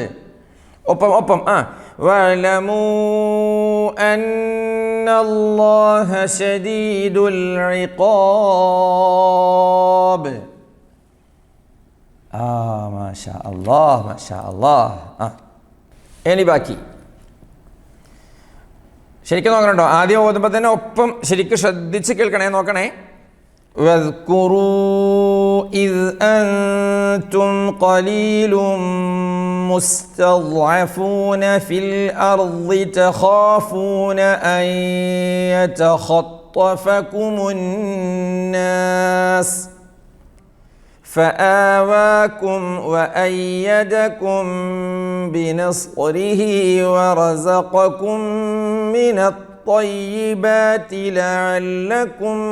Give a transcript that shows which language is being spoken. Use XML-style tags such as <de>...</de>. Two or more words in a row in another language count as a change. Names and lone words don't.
<ar>ഒപ്പം واعلموا أن الله شديد العقاب. ما شاء الله.</ar> <ml>ഇനി ബാക്കി ശരിക്കും നോക്കണോ? ആദ്യം ഓതുമ്പോൾ തന്നെ ഒപ്പം ശരിക്കും ശ്രദ്ധിച്ച് കേൾക്കണേ. നോക്കണേ.</ml> <ar>واذكروا إذ أنتم قليل مستضعفون في الأرض تخافون أن يتخطفكم الناس فآواكم وأيدكم بنصره ورزقكم من الطيبات لعلكم</ar>